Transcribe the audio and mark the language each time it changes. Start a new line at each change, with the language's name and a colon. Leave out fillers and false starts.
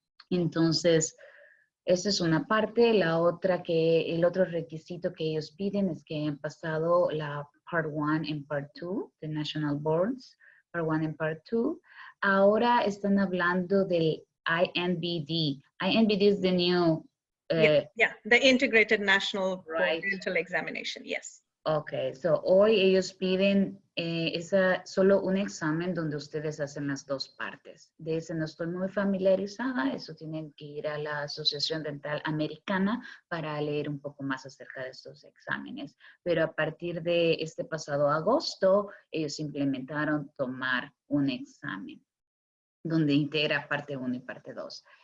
Spanish: Entonces, esa es una parte. La otra, el otro requisito que ellos piden es que hayan pasado la Part 1 y Part 2 de National Boards, Part 1 y Part 2. Ahora están hablando del INBD.
English: INBD is the new the Integrated National Right. Dental Examination, yes.
Spanish: Ok, so hoy ellos piden solo un examen donde ustedes hacen las dos partes. De ese no estoy muy familiarizada, eso tienen que ir a la Asociación Dental Americana para leer un poco más acerca de estos exámenes. Pero a partir de este pasado agosto, ellos implementaron tomar un examen donde integra parte 1 y parte 2.